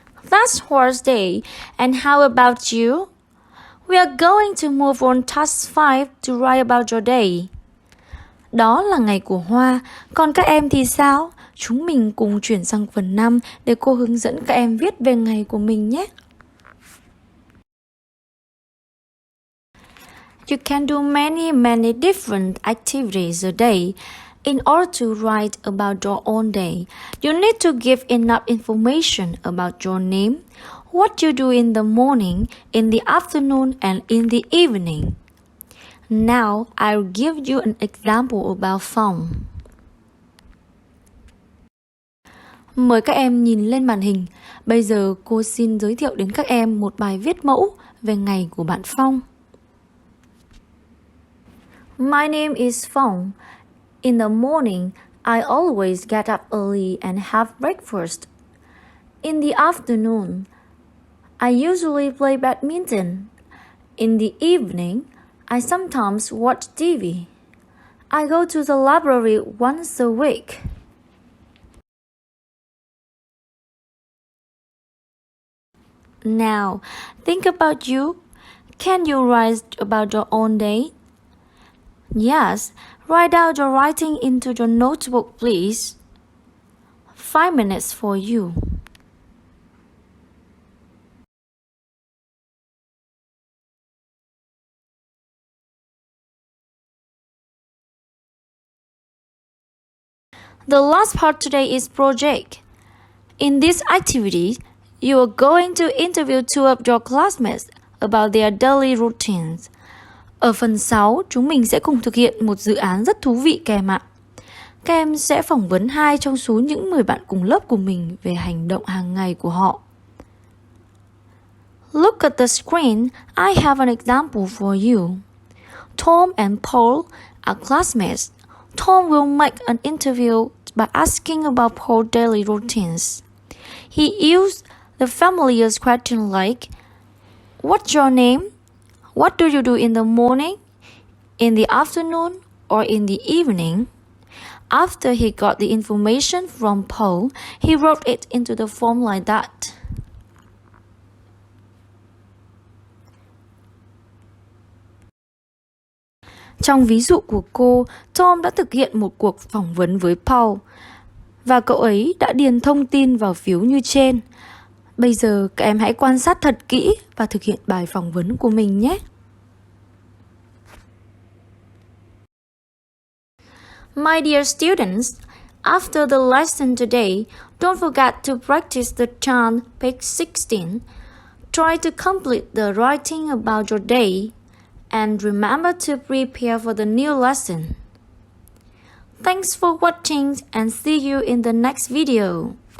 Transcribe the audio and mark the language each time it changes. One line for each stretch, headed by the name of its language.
English: That's Thursday, and how about you? We are going to move on task 5 to write about your day.
Vietnamese: Đó là ngày của Hoa, còn các em thì sao? Chúng mình cùng chuyển sang phần 5 để cô hướng dẫn các em viết về ngày của mình nhé.
English: You can do many different activities a day. In order to write about your own day, you need to give enough information about your name, what you do in the morning, in the afternoon, and in the evening. Now, I'll give you an example about Phòng.
Vietnamese: Mời các em nhìn lên màn hình. Bây giờ cô xin giới thiệu đến các em một bài viết mẫu về ngày của bạn Phong.
English: My name is Phòng. In the morning, I always get up early and have breakfast. In the afternoon, I usually play badminton. In the evening, I sometimes watch TV. I go to the library once a week. Now, think about you. Can you write about your own day? Yes, write out your writing into your notebook, please. 5 minutes for you. The last part today is project. In this activity, you are going to interview 2 of your classmates about their daily routines.
Vietnamese: Ở phần 6, chúng mình sẽ cùng thực hiện một dự án rất thú vị các em ạ. Các em sẽ phỏng vấn 2 trong số những 10 bạn cùng lớp của mình về hành động hàng ngày của họ.
English: Look at the screen. I have an example for you. Tom and Paul are classmates. Tom will make an interview by asking about Paul's daily routines. He used the familiar question like, what's your name? What do you do in the morning, in the afternoon, or in the evening? After he got the information from Paul, he wrote it into the form like that.
Vietnamese: Trong ví dụ của cô, Tom đã thực hiện một cuộc phỏng vấn với Paul và cậu ấy đã điền thông tin vào phiếu như trên. Bây giờ các em hãy quan sát thật kỹ và thực hiện bài phỏng vấn của mình nhé.
English: My dear students, after the lesson today, don't forget to practice the chant page 16. Try to complete the writing about your day and remember to prepare for the new lesson. Thanks for watching and see you in the next video.